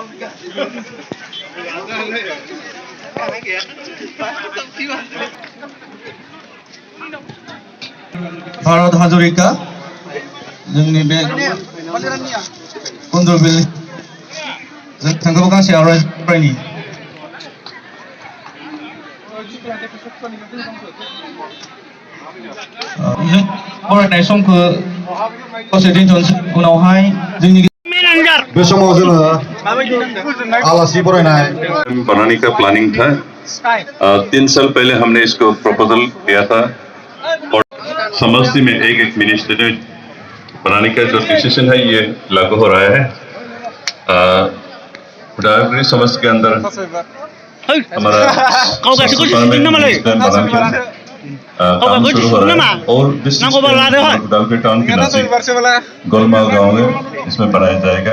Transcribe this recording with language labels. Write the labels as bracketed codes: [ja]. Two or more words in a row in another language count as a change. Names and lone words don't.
[brx] भारत हाजरिका जोंनि बे कन्ट्रबिल जों थांगौ गांसे आवरायनि जों फरायनाय समखौ दसे दोनथ'नोसै उनावहाय जोंनि बे समाव जोङो आलासि बरायनाय [hi] बनाने का प्लानिंग था। 3 साल पहले हमने इसको प्रपोजल दिया था और समष्टि में एक मिनिस्ट्री बनाने का जो डिसीजन है ये लागू हो रहा है। उदालगुरी समष्टि के अंदर हमारा काम शुरू हो रहा है और उदालगुरी टाउन के नजदीक गोलमाल गाँव में इसमें बनाया जाएगा।